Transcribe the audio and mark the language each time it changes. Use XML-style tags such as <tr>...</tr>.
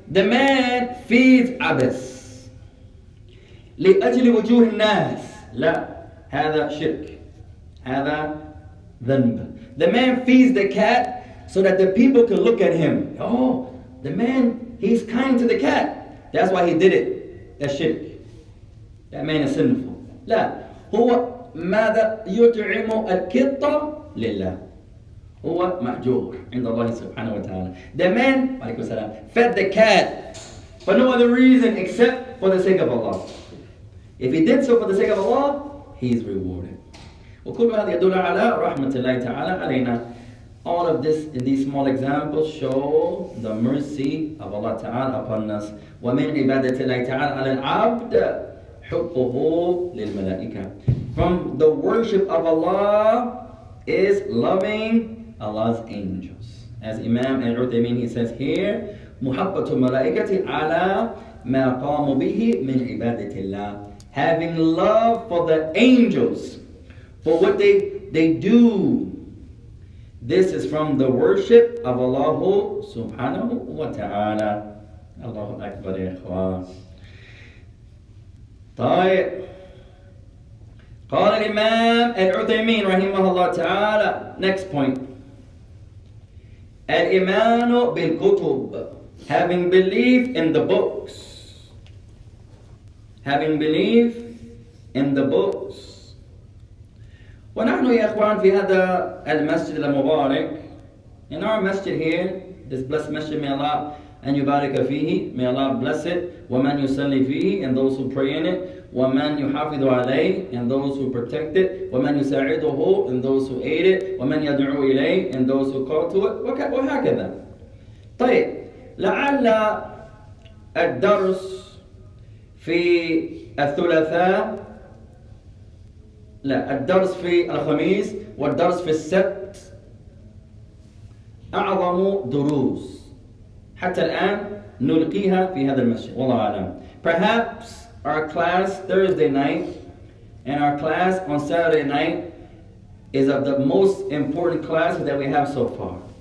<en>The man feeds Abis.</en> <ar>لأجل وجوه الناس. لا. هذا شرك. هذا ذنب.</ar> <en>The man feeds the cat so that the people can look at him. Oh, the man, he's kind to the cat. That's why he did it. That's shirk. That man is sinful.</en> <ar>لا. هو ماذا يطعم القطة لله. هو مأجور عند الله سبحانه وتعالى.</ar> <en>The man,</en> <ar>عليكم السلام,</ar> <en>fed the cat for no other reason except for the sake of Allah. If he did so for the sake of Allah, he is rewarded.</en> <ar>وكل هذا يدل على رحمة الله تعالى علينا.</ar> <en>All of this in these small examples show the mercy of Allah Ta'ala upon us.</en> <ar>ومن عبادة الله تعالى على العبد حبه للملائكة.</ar> <en>From the worship of Allah is loving Allah's angels. As Imam Al-Uthaymin, he says here,</en> <ar>محبة الملائكة على ما قاموا به من عبادة الله.</ar> <en>Having love for the angels, for what they do. This is from the worship of Allah subhanahu wa ta'ala.</en> <ar>Allahu Akbar ya ikhwan. طيب. قال الإمام العثيمين رحمه الله تعالى.</ar> <en>Next point.</en> <ar>الإيمان بالكتب.</ar> <en>Having belief in the books. Having belief in the books.</en> <ar>ونحن يا إخوان في هذا المسجد المبارك,</ar> <en>in our masjid here, this blessed masjid, may Allah and</en> <ar>yubarik fihi,</ar> <en>may Allah bless it,</en> <ar>ومن يصلي فيه,</ar> <en>and those who pray in it,</en> <ar>ومن يحافظ عليه,</ar> <en>and those who protect it,</en> <ar>ومن يساعده,</ar> <en>and those who aid it,</en> <ar>ومن يدعو إليه,</ar> <en>and those who call to it,</en> <ar>وهكذا. طيب, لعل الدرس في الثلاثاء, لا, الدرس في الخميس والدرس في السبت أعظم دروس حتى الآن نلقيها في هذا المسجد والله أعلم.</ar> <en>Perhaps our class Thursday night and our class on Saturday night is of the most important classes that we have so far.</en>